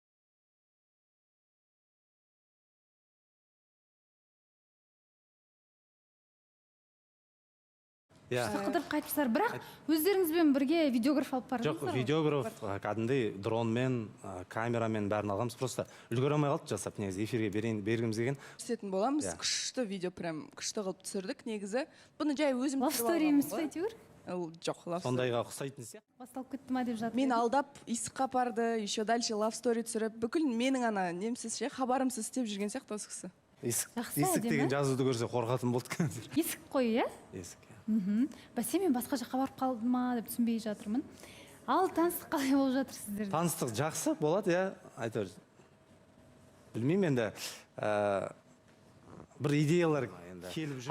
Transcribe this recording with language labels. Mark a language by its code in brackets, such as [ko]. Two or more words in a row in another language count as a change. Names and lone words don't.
[kk] Қыдырып қайтыпсыздар, бірақ өздеріңізбен бірге видеограф алып бардыңыздар Жоқ, ғой? видеограф кәдімгідей дронмен, камерамен бәрін алғанбыз. Просто үлгере алмай қалды жасап, негізі эфирге бергіміз келген. Көрсететін боламыз. Күшті видео, прям күшті қылып түсірдік негізі. Бұны жай өзім [en] Love story [kk] емес пе әйтеуір? Жоқ, [en] love story. [kk] Сондайға ұқсайтын сияқты. Басталып кетті ма деп жатыр. Мен алдап, исыққа апарды, [ru] еще дальше [en] love story [kk] түсіріп, бүкіл менің ана немсіз ше, хабарымсыз істеп жүрген сияқты осы кісі. Есік деген жазуды көрсе қорқатын болды. Есік қой, иә? Есік. Бәсе, мен басқа жаққа барып қалдым ма деп түсінбей жатырмын. Ал таныстық қалай болып жатыр сіздерде? Таныстық жақсы болады, иә, айтар. Білмеймін енді, бір идеялар келіп жүр.